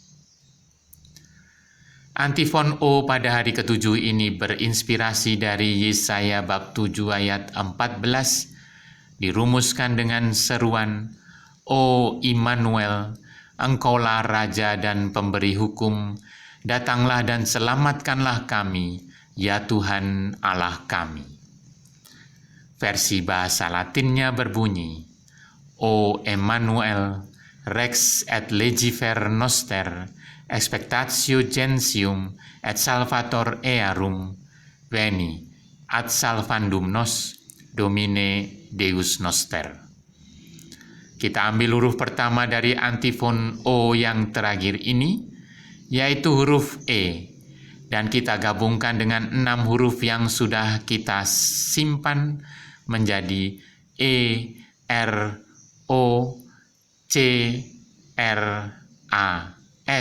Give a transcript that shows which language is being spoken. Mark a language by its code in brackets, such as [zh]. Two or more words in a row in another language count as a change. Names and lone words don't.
[id] Antifon O pada hari ke-7 ini berinspirasi dari Yesaya bab 7 ayat 14, dirumuskan dengan seruan, O Immanuel, Engkaulah Raja dan Pemberi Hukum, Datanglah dan selamatkanlah kami, ya Tuhan Allah kami. Versi bahasa Latinnya berbunyi, [la] O Emmanuel, Rex et legifer noster, expectatio gentium et salvator earum, veni, ad salvandum nos, Domine Deus noster. [id] Kita ambil huruf pertama dari antifon O yang terakhir ini, yaitu huruf E, dan kita gabungkan dengan 6 huruf yang sudah kita simpan menjadi E, R, O, C, R, A, S.